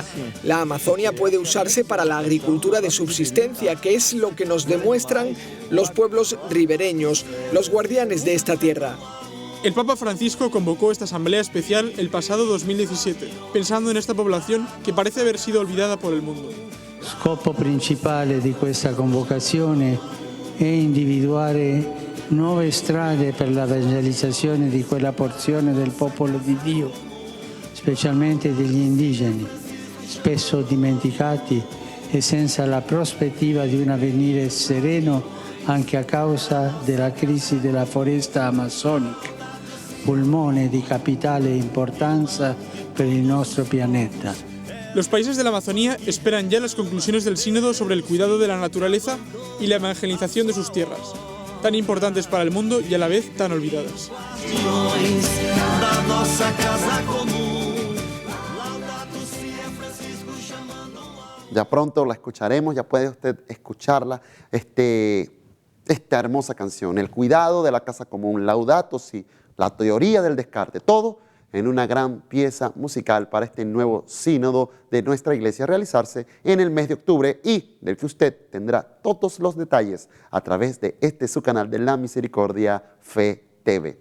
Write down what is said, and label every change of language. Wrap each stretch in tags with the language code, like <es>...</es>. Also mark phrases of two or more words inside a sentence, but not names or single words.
<es>La Amazonia puede usarse para la agricultura de subsistencia, que es lo que nos demuestran los pueblos ribereños, los guardianes de esta tierra. El Papa Francisco convocó esta asamblea especial el pasado 2017, pensando en esta población que parece haber sido olvidada por el mundo.</es> <it>Scopo principale di questa convocazione è individuare nuove strade per la evangelizzazione di quella porzione del popolo di Dio, specialmente degli indigeni, spesso dimenticati e senza la prospettiva di un avvenire sereno anche a causa della crisi della foresta amazzonica, pulmone di capitale importanza per il nostro pianeta.</it> <es>Los países de la Amazonía esperan ya las conclusiones del Sínodo sobre el cuidado de la naturaleza y la evangelización de sus tierras, tan importantes para el mundo y a la vez tan olvidadas. Ya pronto la escucharemos, ya puede usted escucharla, esta hermosa canción, el cuidado de la casa común, Laudato Si, la teoría del descarte, todo en una gran pieza musical para este nuevo sínodo de nuestra iglesia a realizarse en el mes de octubre y del que usted tendrá todos los detalles a través de su canal de La Misericordia Fe TV.</es>